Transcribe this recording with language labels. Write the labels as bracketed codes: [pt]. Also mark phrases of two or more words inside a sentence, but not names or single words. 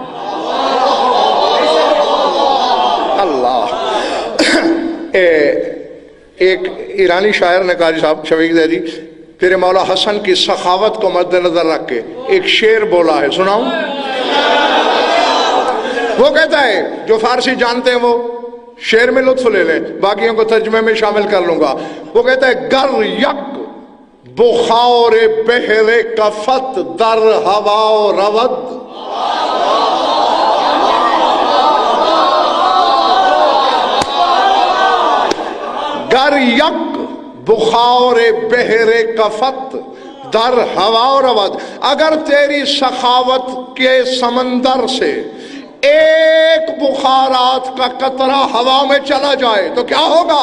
[ur] اللہ ایک ایرانی شاعر نے کہا جی صاحب شفیق زیدی پھر مولا حسن کی سخاوت کو مد نظر رکھ کے ایک شعر بولا ہے، سناؤں؟ وہ کہتا ہے، جو فارسی جانتے ہیں وہ شعر میں لطف لے لیں، باقیوں کو ترجمے میں شامل کر لوں گا. وہ کہتا ہے [fa] گر یک بخار بحر کفت در ہوا و رود، گر یک بخار بحر کفت در ہوا و رود، [ur] اگر تیری سخاوت کے سمندر سے ایک بخارات کا قطرہ ہوا میں چلا جائے تو کیا ہوگا؟